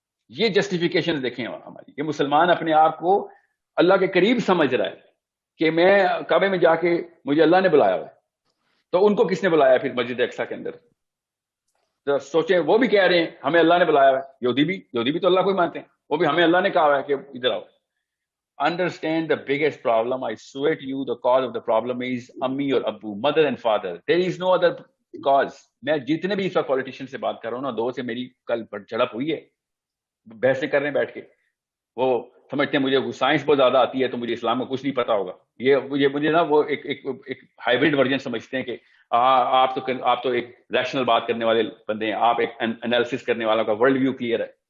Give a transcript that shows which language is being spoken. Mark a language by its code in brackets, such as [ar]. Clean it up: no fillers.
[ur] یہ جسٹیفیکیشن دیکھیں ہماری, یہ مسلمان اپنے آپ کو اللہ کے قریب سمجھ رہا ہے کہ میں کعبے میں جا کے مجھے اللہ نے بلایا ہوا ہے. تو ان کو کس نے بلایا پھر مسجد اقصیٰ کے اندر؟ تو سوچیں, وہ بھی کہہ رہے ہیں ہمیں اللہ نے بلایا ہوا ہے. یہودی بھی تو اللہ کو ہی مانتے ہیں, وہ بھی ہمیں اللہ نے کہا ہوا ہے کہ ادھر آؤ. [en] Understand the biggest problem. I swear to you, the cause of the problem is Ammi or Abu, mother and father. There is no other cause. [ur] میں جتنے بھی اس وقت پولیٹیشین سے بات کر رہا ہوں نا, دو سے میری کل جھڑپ ہوئی ہے, بحثیں کر رہے ہیں بیٹھ کے. وہ سمجھتے ہیں مجھے سائنس بہت زیادہ آتی ہے تو مجھے اسلام کا کچھ نہیں پتا ہوگا. یہ مجھے نا وہ ایک ہائیبرڈ ورژن سمجھتے ہیں کہ آپ تو ایک ریشنل بات کرنے والے بندے ہیں, آپ ایک انالیسس کرنے والا کا ورلڈ ویو کلیئر ہے.